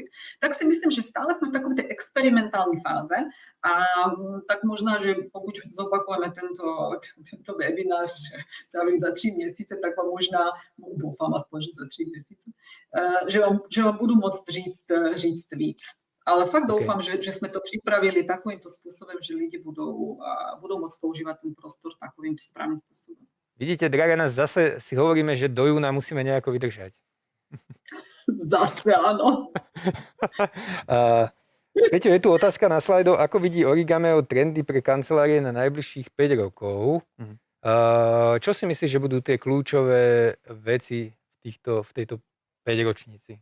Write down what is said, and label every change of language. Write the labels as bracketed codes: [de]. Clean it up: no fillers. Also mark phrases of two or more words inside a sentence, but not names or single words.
[cs] Tak si myslím, že stále jsme v takové té experimentální fáze a tak možná, že pokud zopakujeme tento webinář za 3 měsíce, tak vám možná, doufám aspoň, že za 3 měsíce, že vám budu moct říct víc. Ale fakt doufám, že jsme to připravili takovýmto způsobem, že lidi budou moct používat ten prostor takovým správným způsobem. Vidíte, Dragana, [sk] zase si hovoríme, že do júna musíme nejako vydržať. Zase áno. Peťo, je tu otázka na slajdo, ako vidí Origameo trendy pre kancelárie na najbližších 5 rokov. Čo si myslíš, že budú tie kľúčové veci v tejto 5-ročnici?